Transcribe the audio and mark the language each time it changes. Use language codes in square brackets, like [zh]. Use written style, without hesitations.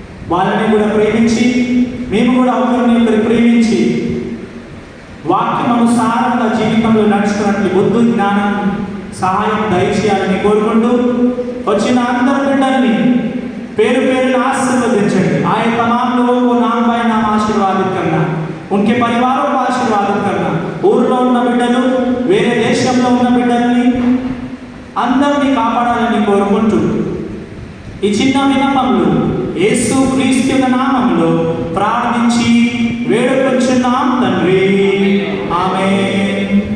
[te] వాళ్ళని కూడా ప్రేమించి, మేము కూడా ఒకరిని ప్రేమించి వాక్యం అనుసారంగా జీవితంలో నడుచుకున్నట్లు బుద్ధి, జ్ఞానం, సహాయం దయచేయాలని కోరుకుంటూ వచ్చిన అందరి బిడ్డల్ని పేరు పేరున आशीर्वदिंचंడి। [hi] आए तमाम लोगों को नाम बाय नाम आशीर्वादित करना, उनके परिवारों को आशीर्वादित करना। [te] ఊర్లో ఉన్న బిడ్డలు, వేరే దేశంలో ఉన్న బిడ్డల్ని అందరినీ కాపాడాలని కోరుకుంటూ ఈ చిన్న విన్నపంలో యేసు క్రీస్తు యొక్క నామములో ప్రార్థించి వేడుకొంచున్నాం తండ్రి, ఆమేన్।